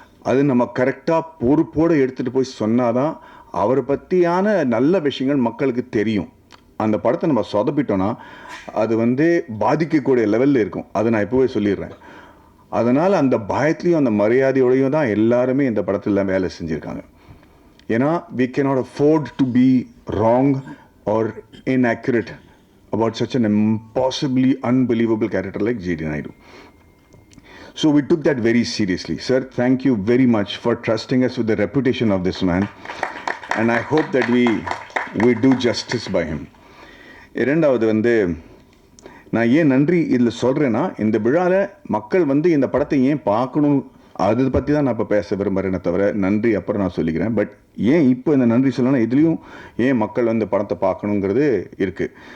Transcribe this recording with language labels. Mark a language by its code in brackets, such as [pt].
[ta] அது நம்ம கரெக்டாக பொறுப்போடு எடுத்துகிட்டு போய் சொன்னாதான் அவரை பற்றியான நல்ல விஷயங்கள் மக்களுக்கு தெரியும். அந்த படத்தை நம்ம சொதப்பிட்டோன்னா அது வந்து பாதிக்கக்கூடிய லெவலில் இருக்கும். அதை நான் இப்போவே சொல்லிடுறேன். அதனால் அந்த பயத்துலேயும் அந்த மரியாதையோடையும் தான் எல்லாருமே இந்த படத்தில் வேலை செஞ்சுருக்காங்க. ஏன்னா [en] we cannot afford to be wrong or inaccurate about such an impossibly unbelievable character like J.D. Naidu. So we took that very seriously. Sir, thank you very much for trusting us with the reputation of this man. And I hope that we do justice by him. [ta] இரண்டாவது வந்து நான் ஏன் நன்றி இதில் சொல்கிறேன்னா, இந்த விழாவில் மக்கள் வந்து இந்த படத்தை ஏன் பார்க்கணும், அதை பற்றி தான் நான் இப்போ பேச விரும்புகிறேனே தவிர நன்றி அப்புறம் நான் சொல்லிக்கிறேன். பட் ஏன் இப்போ இந்த நன்றி சொல்லணும்னா, இதுலேயும் ஏன் மக்கள் வந்து படத்தை பார்க்கணுங்கிறது இருக்குது.